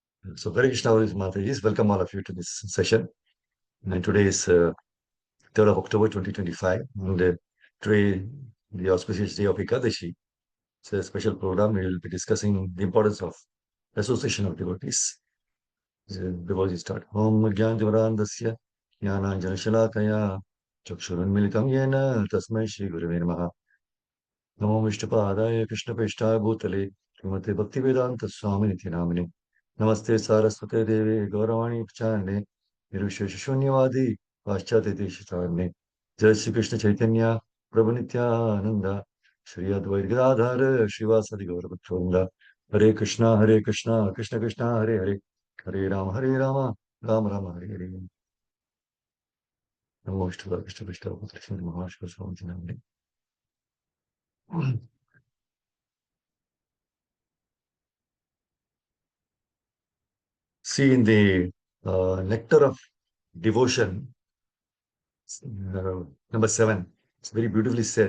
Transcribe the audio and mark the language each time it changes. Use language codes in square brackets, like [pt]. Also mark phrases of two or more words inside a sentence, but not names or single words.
[en] So, Hare Krishna, Matajis. Welcome all of you to this session. And today is 3rd of October 2025. And today, the auspicious day of Ekadashi. It's a special program. We will be discussing the importance of association of devotees. Before we start, [sa] ॐ अज्ञानतिमिरान्धस्य ज्ञानाञ्जनशलाकया चक्षुरुन्मीलितं येन तस्मै श्री गुरवे नमः नमो विष्णुपादाय कृष्णपेष्टाय भूतले श्रीमते भक्तिवेदांत स्वामी नित्य नामिने नमस्ते सारस्वते देवे गौरवाणी प्रचारणे निर्विशेष शून्यवादी पाश्चात्य देशतारणे जय श्री कृष्ण चैतन्य प्रभु नित्यानंद श्री अद्वैत गदाधर श्रीवासदि गौरभक्तवृंद हरे कृष्णा कृष्ण कृष्णा हरे हरे हरे राम राम राम हरे हरे नमो विष्णुपादाय कृष्णपेष्टाय भूतले श्रीमते महाशिव स्वामी नित्य नामिने [en] See in the nectar of devotion, number 7, it's very beautifully said.